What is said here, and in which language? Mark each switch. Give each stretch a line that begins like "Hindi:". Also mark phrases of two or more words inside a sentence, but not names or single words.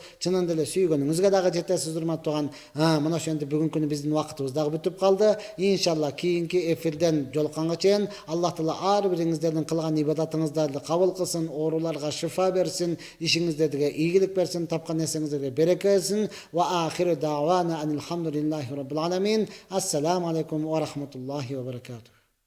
Kyrgyz: Чынында эле сүйгөнүңүзгө дагы жетесиз, урматтаган. Мына ошентип бүгүнкү күнү биздин вакытыбыз дагы бүтүп калды. Иншалла кийинки эфирден жолукканга чейин Аллах Таала бириңиздердин кылган ибадатыңыздарды кабыл кылсын, ооруларга шифа берсин, ишиңиздерге ийгилик берсин, тапкан нерсеңиздерге береке берсин.
Arabic: وآخر دعوانا أن الحمد لله رب العالمين. السلام عليكم ورحمة الله وبركاته.